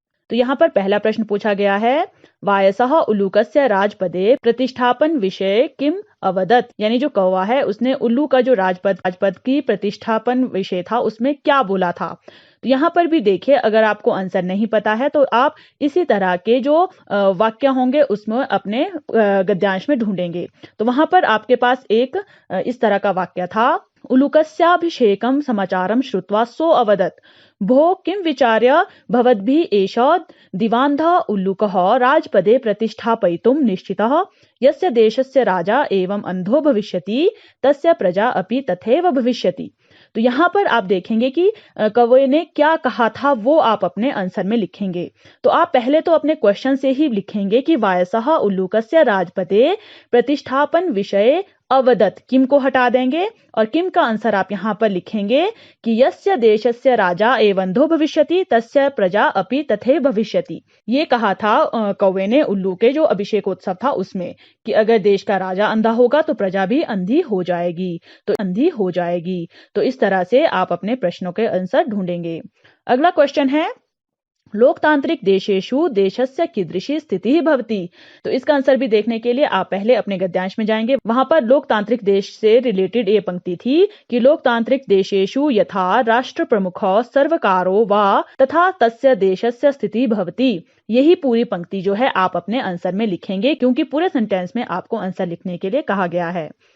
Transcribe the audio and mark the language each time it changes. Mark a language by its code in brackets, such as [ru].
[hi] तो यहाँ पर पहला प्रश्न पूछा गया है, [sa] वायसः उल्लूकस्य राजपदे प्रतिष्ठापन विषय किम अवदत्, [hi] यानी जो कौवा है उसने उल्लू का जो राजपद की प्रतिष्ठापन विषय था उसमें क्या बोला था। तो यहाँ पर भी देखिए, अगर आपको आंसर नहीं पता है तो आप इसी तरह के जो वाक्य होंगे उसमें अपने गद्यांश में ढूंढेंगे। तो वहां पर आपके पास एक इस तरह का वाक्य था, [sa] उलूकस्याभिषेकं समाचारं श्रुत्वा सो अवदत् भो किं विचार्य भवद्भिः एष दिवान्धः उल्लूकः राजपदे प्रतिष्ठापयितुं निश्चितः, यस्य देशस्य राजा एवं अंधो भविष्यति तस्य प्रजा अपि तथैव भविष्यति। [hi] तो यहाँ पर आप देखेंगे कि कौवे ने क्या कहा था वो आप अपने आंसर में लिखेंगे। तो आप पहले तो अपने क्वेश्चन से ही लिखेंगे कि [sa] वायसः उल्लूकस्य राजपदे प्रतिष्ठापन विषय अवदत्, [hi] किम को हटा देंगे और किम का आंसर आप यहाँ पर लिखेंगे कि [sa] यस्य देशस्य राजा एवंधो भविष्यति तस्य प्रजा अपि तथैव भविष्यति। [hi] ये कहा था कौवे ने उल्लू के जो अभिषेकोत्सव था उसमें कि अगर देश का राजा अंधा होगा तो प्रजा भी अंधी हो जाएगी। तो इस तरह से आप अपने प्रश्नों के आंसर ढूंढेंगे। अगला क्वेश्चन है, [sa] लोकतांत्रिक देशेषु देशस्य कीदृशी स्थितिः भवति। [hi] तो इसका आंसर भी देखने के लिए आप पहले अपने गद्यांश में जाएंगे। वहां पर लोकतांत्रिक देश से रिलेटेड ये पंक्ति थी कि [sa] लोकतांत्रिक देशेषु यथा राष्ट्र प्रमुखो सर्वकारो वा तथा तस्य देशस्य स्थितिः भवति। [hi] यही पूरी पंक्ति जो है आप अपने आंसर में लिखेंगे, क्योंकि पूरे सेंटेंस में आपको आंसर लिखने के लिए कहा गया है।